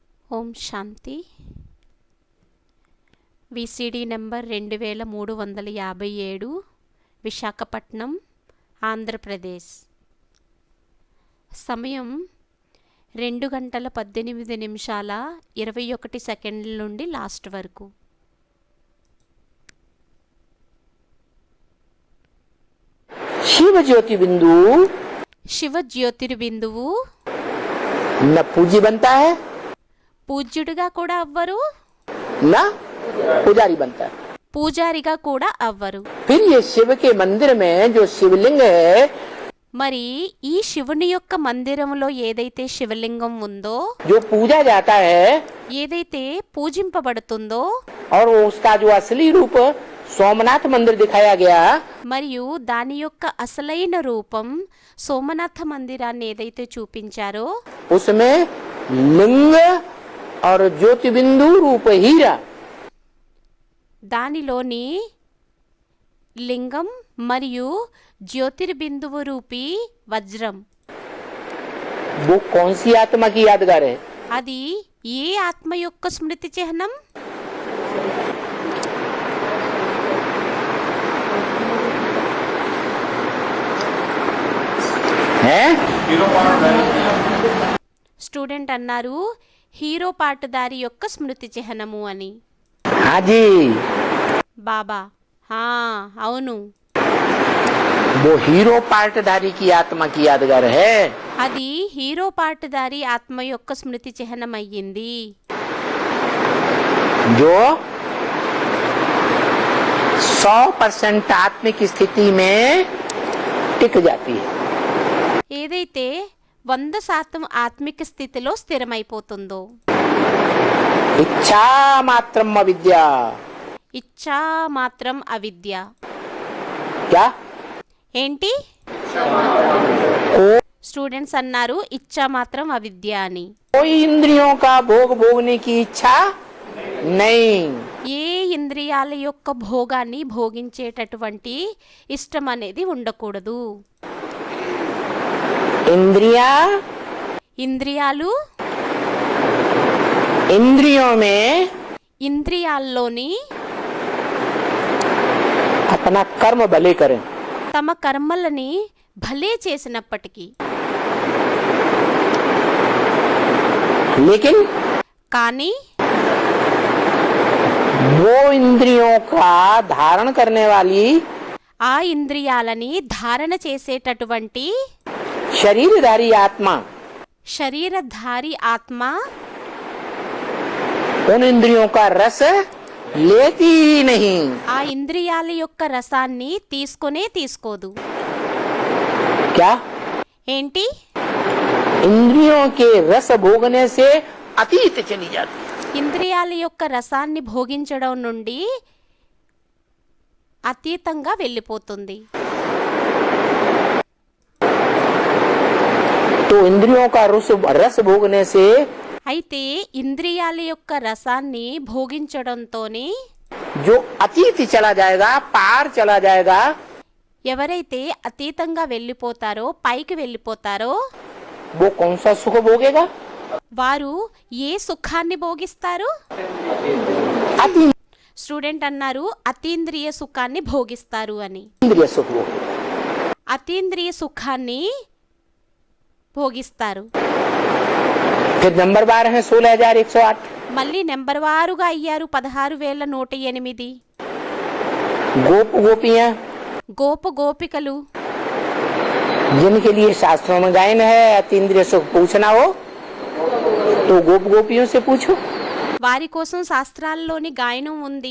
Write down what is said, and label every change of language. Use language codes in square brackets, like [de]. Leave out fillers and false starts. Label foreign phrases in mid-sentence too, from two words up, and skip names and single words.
[te] ఓం శాంతి. విసిడి నెంబర్ 2357, విశాఖపట్నం, ఆంధ్రప్రదేశ్. సమయం 2:18 నుండి లాస్ట్ వరకు. [hi] शिव ज्योतिर्बिंदु [te] శివ జ్యోతిర్బిందువు [hi] न पूज्य बनता है [te] పూజ్యుడిగా కూడా అవ్వరు, [hi] न पुजारी बनता है। [te] పూజారిగా కూడా అవ్వరు. [hi] फिर ये शिव के मंदिर में जो शिवलिंग है, [te] మరి ఈ శివుని యొక్క మందిరంలో ఏదైతే శివలింగం ఉందో, [hi] जो पूजा जाता है [te] ఏదైతే పూజింపబడుతుందో, [hi] और उसका जो असली रूप सोमनाथ मंदिर दिखाया गया, [te] మరియు దాని యొక్క అసలైన రూపం సోమనాథ మందిరాన్ని ఏదైతే చూపించారో, [hi] उसमें लिंग और ज्योतिबिंदु रूप हीरा, [te] దానిలోని లింగం మరియు జ్యోతిర్బిందువు రూపీ వజ్రం. [hi] वो कौन सी आत्मा की यादगार है? [te] అది ఏ ఆత్మ యొక్క స్మృతి చిహ్నం? [hi] हैं? [te] స్టూడెంట్ అన్నారు హీరో పాటదారి యొక్క స్మృతి చిహ్నము అని. [hi] हाँ जी, [te] బాబా హా అవును, [hi] वो हीरो पार्टधारी की आत्मा की यादगार है, [te] అది హీరో పాటదారి ఆత్మ యొక్క స్మృతి చిహ్నం అయ్యింది, [hi] जो 100% आत्मिक स्थिति में टिक जाती है। [te] ఏదైతే 100% ఆత్మిక స్థితిలో స్థిరమైపోతుందో. [hi] इच्छा मात्रम अविद्या। [te] ఇచ్చా మాత్రం అవిద్య. [hi] क्या? [te] ఏంటి? को- స్టూడెంట్స్ అన్నారు ఇచ్చా మాత్రం అవిద్య అని. [hi] कोई इंद्रियों का भोग भोगने की इच्छा नहीं। [te] ఏ ఇంద్రియాల యొక్క భోగాన్ని భోగించేటటువంటి ఇష్టం అనేది ఉండకూడదు. [hi] इंद्रिया [te] ఇంద్రియాలు, [hi] इंद्रियों में [te] ఇంద్రియాల్లోని [hi] अपना कर्म भले करें, [te] తమ కర్మలని భలే చేసినప్పటికీ, [hi] लेकिन [te] కానీ [hi] वो इंद्रियों का धारण करने वाली [te] ఆ ఇంద్రియాలని ధారణ చేసేటటువంటి [hi] शरीरधारी आत्मा [te] శరీరధారి ఆత్మ [hi] उन इंद्रियों का रस लेती ही नहीं। [te] ఆ ఇంద్రియాల యొక్క రసాన్ని తీసుకొనే తీసుకోదు. [hi] क्या? [te] ఏంటి? [hi] इंद्रियों के रस भोगने से अतीत चली जाती है। [te] ఇంద్రియాల యొక్క రసాన్ని భోగించడం నుండి అతీతంగా వెళ్ళిపోతుంది. [hi] तो इंद्रियों का रस भोगने से [te] అయితే ఇంద్రియాల యొక్క రసాన్ని భోగించడంతోనే [hi] जो अतीत चला जाएगा, पार चला जाएगा, [te] ఎవరైతే అతీతంగా వెళ్ళిపోతారో, పైకి వెళ్ళిపోతారో, [hi] वो कौन सा सुख भोगेगा? [te] వారు ఏ సుఖాన్ని భోగిస్తారు? [hi] अति [te] స్టూడెంట్ అన్నారు అతీంద్రియ సుఖాన్ని భోగిస్తారు అని. [hi] इंद्रिय सुख भोगेगा। [te] అతీంద్రియ సుఖాన్ని భోగిస్తారు. [hi] फिर नंबर 12 है 16,108। [te] మళ్ళీ నెంబర్ వారుగా అయ్యారు 16,108. [hi] गोप गोपियां [te] గోప గోపికలు, [hi] जिनके लिए शास्त्रों में गायन है अतीन्द्रिय सुख पूछना हो तो गोप गोपियों से पूछो। [te] వారి కోసం శాస్త్రాల్లోని గాయనం ఉంది.